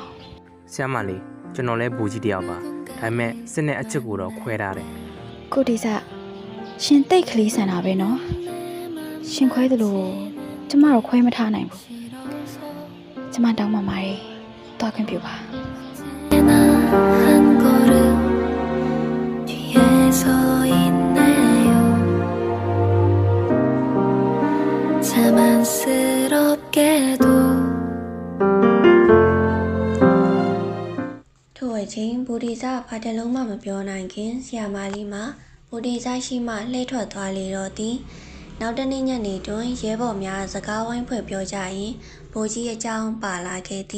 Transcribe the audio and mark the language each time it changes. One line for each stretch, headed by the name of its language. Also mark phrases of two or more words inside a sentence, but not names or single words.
Burmese: ဆရာမလေးကျွန်တော်လည်းဘူကြီးတယောက်ပါဒါပေမဲ့စစ်နဲ့အချစ်ကိုတော့ခွဲထားတယ် ကိုဒီစာရှင်တိတ်ကလေးဆန်တာပဲနော်ရှင်ခွဲတယ်လို့ကျမတို့ခွဲမထားနိုင်ဘူးကျမတောင်းပန်ပါတယ်တွားခွင့်ပြုပါ
Korean: 한 걸음 뒤에 서 있네요 자만스럽게도
Burmese: ထို့အချိန်ဘူဒီစာဘာတလုံးမှမပြောနိုင်ခင်ဆီယာမာလီမှာဘူဒီစာရှိမှလှည့်ထွက်သွားလေတော့သည်နောက်တနေ့ညနေတွင်ရဲဘော်များစကားဝိုင်းဖွဲ့ပြောကြရင်ဘိုးကြီးအကြောင်းပါလာခဲ့သည်